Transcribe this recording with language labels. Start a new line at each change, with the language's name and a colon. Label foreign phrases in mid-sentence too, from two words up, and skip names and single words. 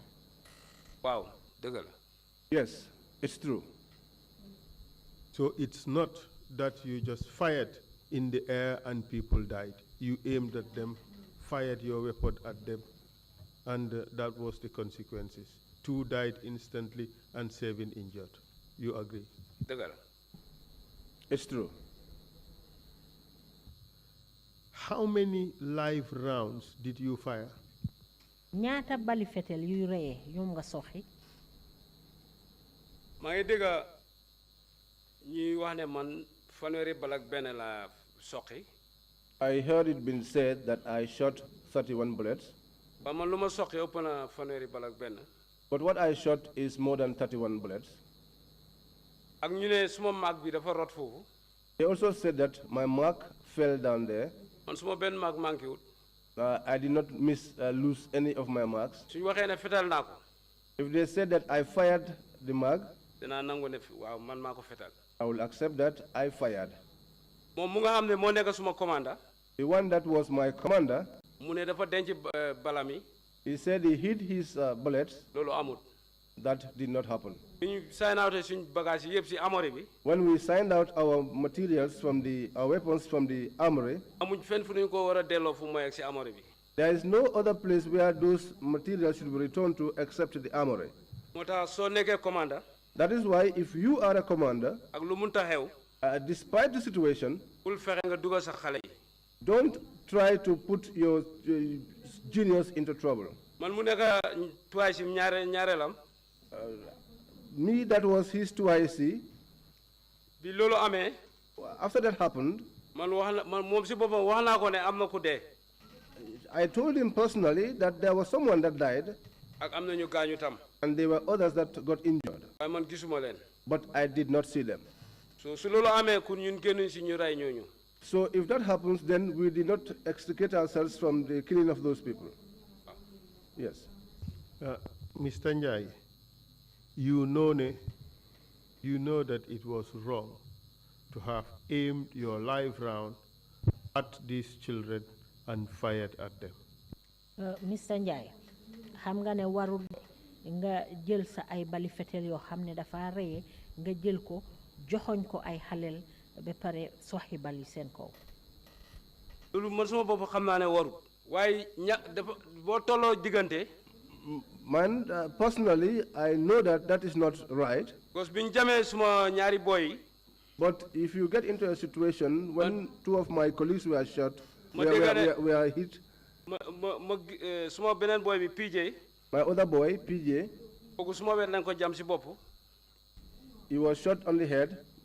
Wolof: waaw dëgg la.
English: Yes, it's true. So it's not that you just fired in the air and people died. You aimed at them, fired your weapon at them, and that was the consequences. 2 died instantly and 7 injured. You agree?
Wolof: dëgg la.
English: It's true. How many live rounds did you fire?
Wolof: ñaata bali fetel yuy reyee ñoom nga soxi maa ngi dégg ñuy wax ne man fanweeri bal ak benn la soqi.
English: I heard it been said that I shot 31 bullets,
Wolof: ba man lu ma soqi ëpp na fanweeri bal ak benn.
English: but what I shot is more than 31 bullets.
Wolof: ak ñu ne suma maag bi dafa rot foofu.
English: They also said that my mark fell down there.
Wolof: man suma benn maag manqué wut.
English: I did not lose any of my marks.
Wolof: suñu waxee ne fetal naa ko.
English: If they said that I fired the mark,
Wolof: dinaa nangu ne waaw man maa ko fetal.
English: I will accept that I fired.
Wolof: moom mu nga xam ne moo nekk suma commanda.
English: The one that was my commander,
Wolof: mu ne dafa denc balam yi.
English: he said he hid his bullets.
Wolof: loolu amut.
English: That did not happen.
Wolof: bi ñu
English: sign out
Wolof: suñ bagage yi yëpp si armory bi.
English: When we signed out our materials from our weapons from the armory,
Wolof: amuñ fenn fu ñu ko war a delloo fu mu yegg si armory bi.
English: there is no other place where those materials should be returned to except the armory.
Wolof: moo tax soo nekkee commanda.
English: That is why if you are a commander,
Wolof: ak lu munta xew.
English: despite the situation,
Wolof: bul fexe nga dugal sa xale yi.
English: don't try to put your juniors into trouble.
Wolof: man mu nekk twice ñaareelam.
English: Me, that was his 2IC.
Wolof: bi loolu amee.
English: After that happened,
Wolof: man moom si boppam wax naa ko ne am na ku dee.
English: I told him personally that there was someone that died,
Wolof: ak am na ñu gaañu tam.
English: and there were others that got injured.
Wolof: waaye man gisuma leen.
English: But I did not see them.
Wolof: so su loolu amee ku ñun génnuñ si ñu rey ñooñu.
English: So if that happens, then we did not extricate ourselves from the killing of those people. Yes. Mr. Njai, you know that it was wrong to have aimed your live round at these children and fired at them. Mr.
Wolof: Njai, xam nga ne warul nga jël sa ay bali fetel yoo xam ne dafa reye nga jël ko joxoñ ko ay xaleel ba pare soxi bali seen kaw. loolu man sama bopp xam naa ne warul. waaye dafa boo tolloo diggante.
English: Man, personally, I know that is not right.
Wolof: Because biñ jamee suma ñaari boy.
English: But if you get into a situation when 2 of my colleagues were shot, we are hit.
Wolof: Suma beneen boy bi PJ.
English: My other boy, PJ.
Wolof: kooku suma wet lañ ko jam si bopp. He was shot on the head.